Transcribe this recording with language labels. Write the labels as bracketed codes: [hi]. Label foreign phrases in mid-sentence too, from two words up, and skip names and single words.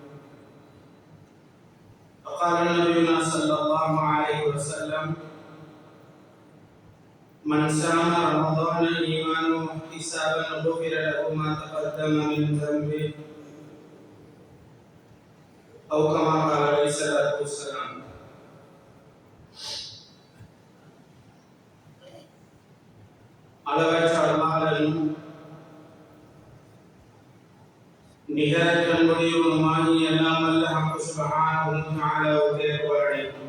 [ar] وقال نبينا صلى الله عليه وسلم من صام رمضان إيمانا واحتسابا غفر له ما تقدم من ذنبه أو كما قال عليه الصلاة والسلام. [ta] அளவற்ற அருளாளனும் நிகரற்ற அன்புடையவனுமாகி எல்லாம் வல்ல [ar] الحق سبحانه وتعالى [ta] புகழ்.